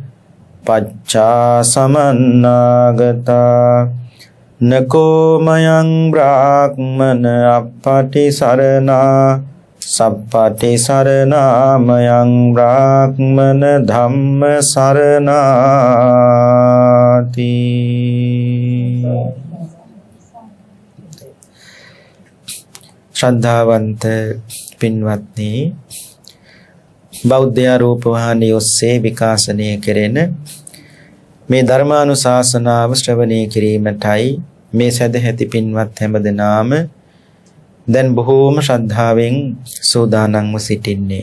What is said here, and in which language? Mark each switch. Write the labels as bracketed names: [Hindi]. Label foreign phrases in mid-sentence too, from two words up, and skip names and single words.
[Pali] पच्चासमन्नागता नको मयं ब्राह्मण अपटिसरणा सप्पटिसरणामयं ब्राह्मण धम्म [Sinhala] सरणाति श्रद्धावंत පින්වත්නි බෞද්ධ රූපවාහිනිය ඔස්සේ විකාශනය කෙරෙන මේ ධර්මානුශාසනාව ශ්‍රවණය කිරීමටයි මේ සදැහැති පින්වත් හැමදෙනාම දැන් බොහෝම ශ්‍රද්ධාවෙන් සූදානම්ව සිටින්නේ.